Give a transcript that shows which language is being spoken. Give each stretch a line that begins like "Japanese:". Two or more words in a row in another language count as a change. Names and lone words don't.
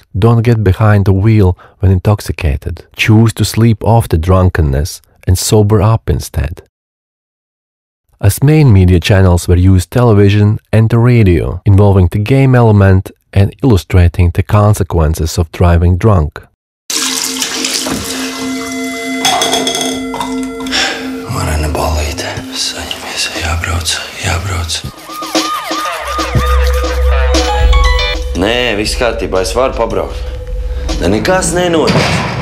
English: Don't get behind the wheel when intoxicated. Choose to sleep off the drunkenness and sober up instead. As main media channels were used television and the radio, involving the game element and illustrating the consequences of driving drunk.
Latvian: Varena balīte, saņemies, jābrauc. Nē, viss kārtībā, es varu pabraukt. Nekas nenotiek.